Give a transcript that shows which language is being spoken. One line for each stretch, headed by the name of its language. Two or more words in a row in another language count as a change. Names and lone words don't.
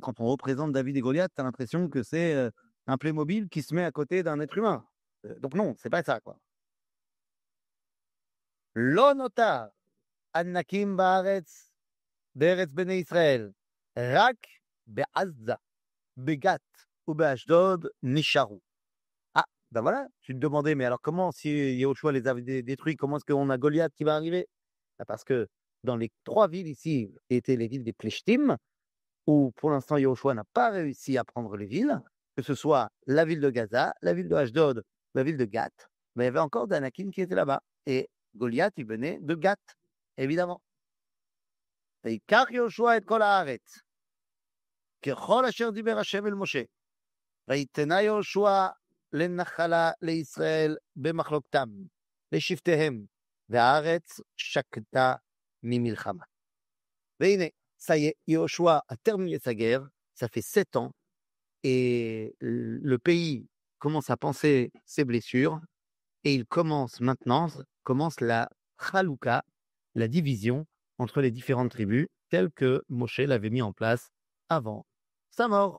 French: Quand on représente David et Goliath, tu as l'impression que c'est un Playmobil qui se met à côté d'un être humain. Donc non, c'est pas ça, quoi.
Hebrew: לא נותר ענקים בארץ בארץ בני ישראל רק בעזה בגת ובאשדוד נשארו.
French: Ah, ben voilà, tu te demandais, mais alors comment, si Yahushua les avait détruits, comment est-ce qu'on a Goliath qui va arriver? Ah, parce que dans les 3 villes ici, étaient les villes des Pleshtim, où pour l'instant Yahushua n'a pas réussi à prendre les villes, que ce soit la ville de Gaza, la ville de Ashdod, la ville de Gath, mais il y avait encore d'Anakim qui étaient là-bas. Et Goliath, il venait de Gath, évidemment.
Hebrew: Et car יהושע את כל הארץ ככל אשר דבר השם אל משה, ויתנה יהושע לנחלה לישראל במחלוקתם, לשבטיהם, והארץ שקטה ממלחמה.
French: והנה, ça y est, Yahushua a terminé sa guerre, ça fait 7 ans, et le pays commence à penser ses blessures, et il commence la chalouka, la division entre les différentes tribus, telle que Moshe l'avait mis en place avant sa mort.